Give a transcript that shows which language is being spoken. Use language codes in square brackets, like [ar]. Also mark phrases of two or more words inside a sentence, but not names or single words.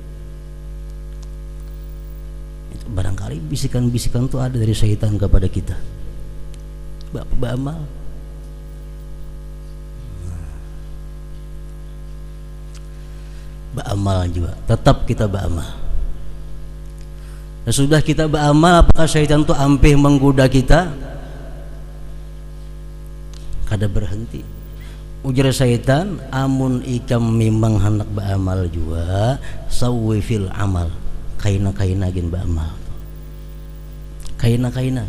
[id] Barangkali bisikan-bisikan itu ada dari syaitan kepada kita. Beramal. Beramal juga, tetap kita beramal. [bjn] Nah, sudah kita beramal, apakah syaitan itu ampih menggoda kita? Kada berhenti. Ujar syaitan, amun ikam memang hendak beramal juga, [ar] sawwi fil amal, [bjn] kaina-kaina gin beramal. Kaina-kaina.